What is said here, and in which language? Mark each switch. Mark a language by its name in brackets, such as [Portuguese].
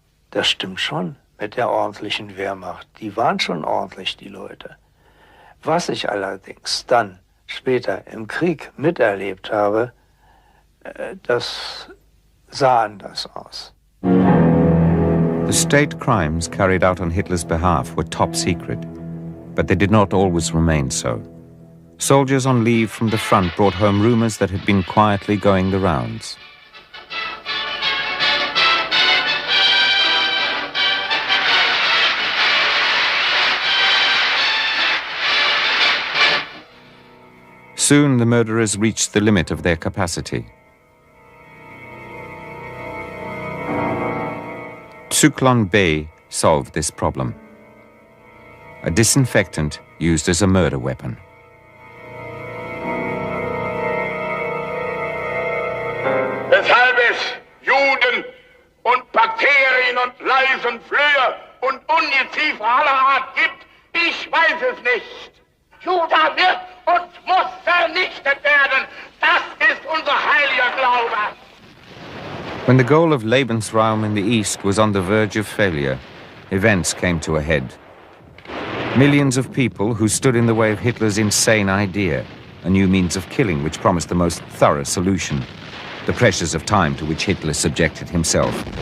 [German] Das stimmt schon mit der ordentlichen Wehrmacht. Die waren schon ordentlich, die Leute. Was ich allerdings dann später im Krieg miterlebt habe, das sah anders aus. [English] The state crimes carried out on Hitler's behalf were top secret, but they did not always remain so. Soldiers on leave from the front brought home rumors that had been quietly going the rounds. Soon the murderers reached the limit of their capacity. Zyklon B solved this problem. A disinfectant used as a murder weapon. [German] Weshalb es Juden und Bakterien und Läuse und Flöhe und Ungeziefer aller Art gibt, ich weiß es nicht. Juda wird und muss vernichtet werden. Das ist unser heiliger Glaube. [English] When the goal of Lebensraum in the East was on the verge of failure, events came to a head. Millions of people who stood in the way of Hitler's insane idea, a new means of killing which promised the most thorough solution, the pressures of time to which Hitler subjected himself.